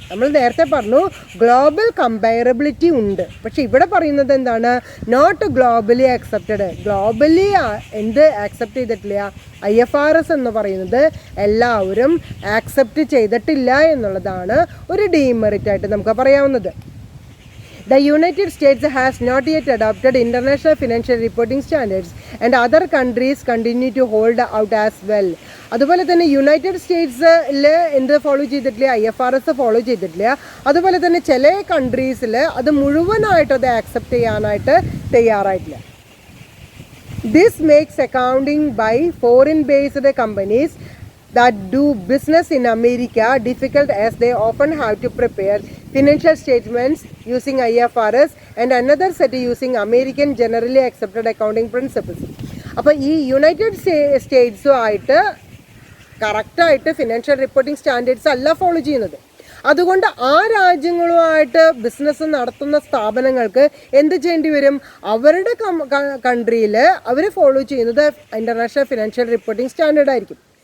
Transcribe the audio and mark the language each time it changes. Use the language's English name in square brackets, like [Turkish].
[Malayalam] നമ്മൾ നേരത്തെ പറഞ്ഞു ഗ്ലോബൽ കമ്പയറബിലിറ്റി ഉണ്ട്, പക്ഷെ ഇവിടെ പറയുന്നത് എന്താണ്, നോട്ട് ഗ്ലോബലി ആക്സെപ്റ്റഡ്. ഗ്ലോബലി എന്ത് ആക്സെപ്റ്റ് ചെയ്തിട്ടില്ല, IFRS എന്ന് പറയുന്നത് എല്ലാവരും ആക്സെപ്റ്റ് ചെയ്തിട്ടില്ല എന്നുള്ളതാണ് ഒരു ഡീമെറിറ്റ് ആയിട്ട് നമുക്ക് പറയാവുന്നത്. [English] The United States has not yet adopted international financial reporting standards and other countries continue to hold out as well. [Malayalam] അതുപോലെ തന്നെ യുണൈറ്റഡ് സ്റ്റേറ്റ്സിൽ എന്ത് ഫോളോ ചെയ്തിട്ടില്ല, IFRS ഫോളോ ചെയ്തിട്ടില്ല. അതുപോലെ തന്നെ ചില കൺട്രീസിൽ അത് മുഴുവനായിട്ട് അത് ആക്സെപ്റ്റ് ചെയ്യാനായിട്ട് തയ്യാറായിട്ടില്ല. [English] This makes accounting by foreign-based companies that do business in America difficult, as they often have to prepare financial statements using IFRS and another set using American generally accepted accounting principles. [Malayalam] അപ്പോൾ ഈ United സ്റ്റേറ്റ്സുമായിട്ട് കറക്റ്റായിട്ട് financial reporting standards അല്ല follow ചെയ്യുന്നത്. അതുകൊണ്ട് ആ രാജ്യങ്ങളുമായിട്ട് business നടത്തുന്ന സ്ഥാപനങ്ങൾക്ക് എന്ത് ചെയ്യേണ്ടി വരും, അവരുടെ കൺട്രിയിൽ അവർ ഫോളോ ചെയ്യുന്നത് ഇൻ്റർനാഷണൽ ഫിനാൻഷ്യൽ റിപ്പോർട്ടിംഗ് സ്റ്റാൻഡേർഡ് ആയിരിക്കും.